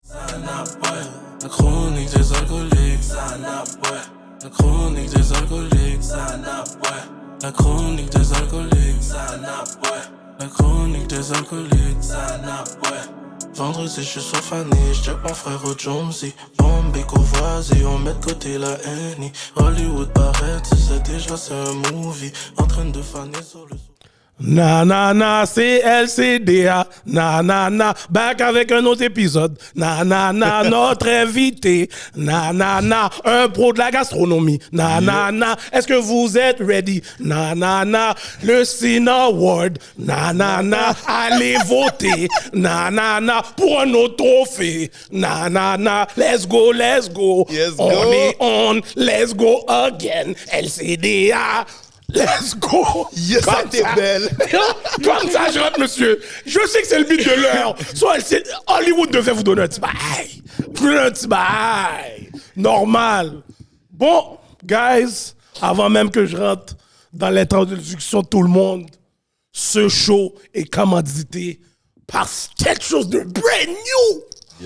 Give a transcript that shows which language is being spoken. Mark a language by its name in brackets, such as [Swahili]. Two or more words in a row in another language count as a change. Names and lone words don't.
[French] La chronique des alcooliques, la chronique des alcooliques, la chronique des alcooliques, la chronique des alcooliques, Vendredi, je suis sur Fanny, j'check mon frère au Jonesy. Bombay, Courvoisier, on met de côté la Annie. Hollywood paraît, tu sais déjà c'est un movie. En train de faner sur le... Na na na, c'est LCDA. Na na na, back avec un autre épisode. Na na na, notre invité. Na na na, un pro de la gastronomie. Na na na, est-ce que vous êtes ready? Na na na, le Cine Award. Na na na, allez voter. Na na na, pour un autre trophée. Na na na, [English] let's go, let's go. Yes, on go. est on, let's go again. LCDA. Let's go! Yes, [French] ça t'es belle! Comme ça, je rentre, monsieur. Je sais que c'est le but de l'heure. Soit Hollywood devait vous donner un petit bail. Un petit bail. Normal. Bon, guys, avant même que je rentre dans l'introduction de tout le monde, ce show est commandité par quelque chose de [English] brand new.